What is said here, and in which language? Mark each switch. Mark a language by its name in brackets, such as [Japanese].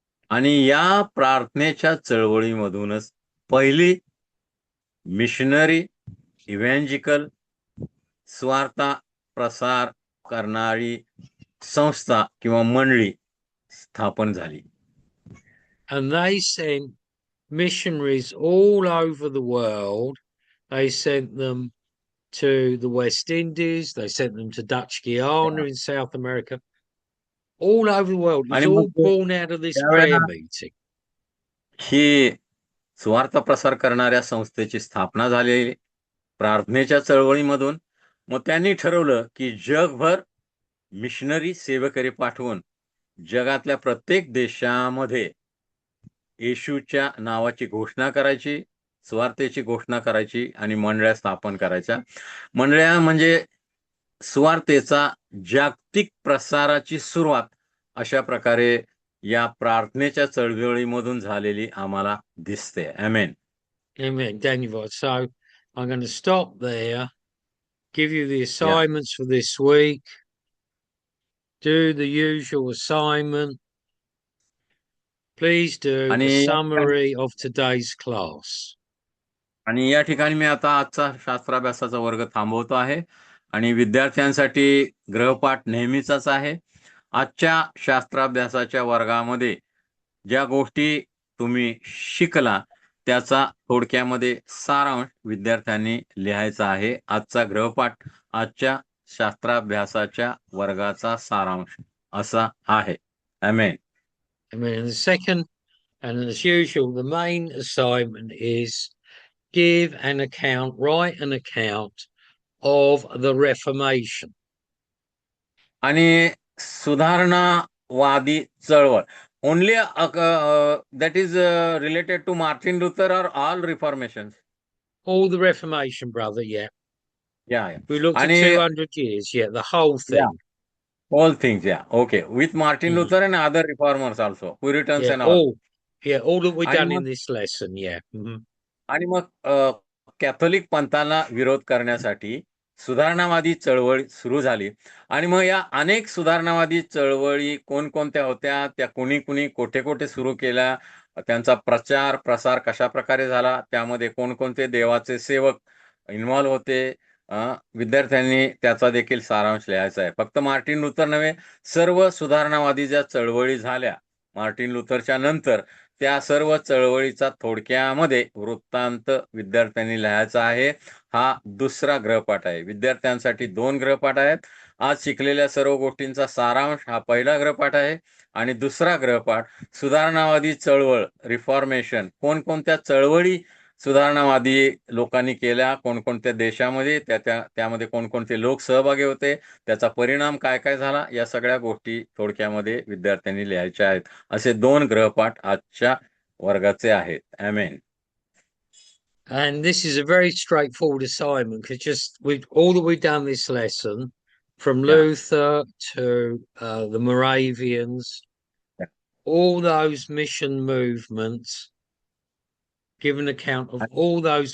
[Marathi] आणि या प्रार्थनेच्या चळवळीमधूनच पहिली मिशनरी इव्हँजिकल स्वार्थ प्रसार करणारी संस्था किंवा मंडळी स्थापन झाली. [English] And they sent missionaries all over the world. They sent them to the West Indies. They sent them to Dutch Guiana in South America. All over the world. It was all born out of this prayer meeting. [Marathi] ही स्वार्थ प्रसार करणाऱ्या संस्थेची स्थापना झाली प्रार्थनेच्या चळवळीमधून. मग त्यांनी ठरवलं की जगभर मिशनरी सेवकरी पाठवून जगातल्या प्रत्येक देशामध्ये येशूच्या नावाची घोषणा करायची, स्वार्थेची घोषणा करायची आणि मंडळ्या स्थापन करायच्या. मंडळ्या म्हणजे स्वार्थेचा जागतिक प्रसाराची सुरुवात अशा प्रकारे या प्रार्थनेच्या चळवळीमधून झालेली आम्हाला दिसते. आमेन. [English] Amen. Daniel. So I'm going to stop there, give you the assignments for this week, do the usual assignment. Please do a summary of today's class. [Marathi] आणि या ठिकाणी मी आता आजचा शास्त्राभ्यासाचा वर्ग थांबवतो आहे आणि विद्यार्थ्यांसाठी गृहपाठ नेहमीचाच आहे. आजच्या शास्त्राभ्यासाच्या वर्गामध्ये ज्या गोष्टी तुम्ही शिकला त्याचा थोडक्यामध्ये सारांश विद्यार्थ्यांनी लिहायचा आहे. आजचा गृहपाठ आजच्या शास्त्राभ्यासाच्या वर्गाचा सारांश असा आहे. आमेन. [English] Amen. And the second, and as usual, the main assignment is give an account, write an account of the Reformation. [Marathi] आणि सुधारणावादी चळवळ [English] only that is related to Martin Luther or all reformations? All the Reformation, brother, yeah. Yeah. We looked at 200 years, yeah, the whole thing. Yeah. All things, yeah. Okay. With Martin Luther and other reformers also, Puritans and all. All that we've done in this lesson, yeah. [Marathi] आणि मग Catholic पंथाला विरोध करण्यासाठी सुधारणावादी चळवळ सुरू झाली. आणि मग या अनेक सुधारणावादी चळवळी कोणकोणत्या होत्या, त्या कुणी कुणी कोठे कोठे सुरू केल्या, त्यांचा प्रचार प्रसार कशा प्रकारे झाला, त्यामध्ये कोणकोणते देवाचे सेवक इन्व्हॉल्व होते, विद्यार्थ्यांनी त्याचा देखील सारांश लिहायचा आहे. फक्त मार्टिन लुथर नव्हे, सर्व सुधारणावादी ज्या चळवळी झाल्या मार्टिन लुथरच्या नंतर, त्या सर्व चळवळीचा थोडक्यामध्ये वृत्तांत विद्यार्थ्यांनी लिहायचा आहे. हा दुसरा गृहपाठ आहे. विद्यार्थ्यांसाठी 2 गृहपाठ आहेत. आज शिकलेल्या सर्व गोष्टींचा सारांश हा पहिला गृहपाठ आहे आणि दुसरा गृहपाठ सुधारणावादी चळवळ, रिफॉर्मेशन, कोणकोणत्या चळवळी सुधारणावादी लोकांनी केल्या, कोणकोणत्या देशामध्ये, त्यामध्ये कोणकोणते लोक सहभागी होते, त्याचा परिणाम काय काय झाला, या सगळ्या गोष्टी थोडक्यामध्ये विद्यार्थ्यांनी लिहायच्या आहेत. असे 2 गृहपाठ आजच्या वर्गाचे आहेत. ॲमेन. [English] And this is a very straightforward assignment because just with all that we've done this lesson, from Yeah. Luther to the Moravians, Yeah. all those mission movements, give an account of all those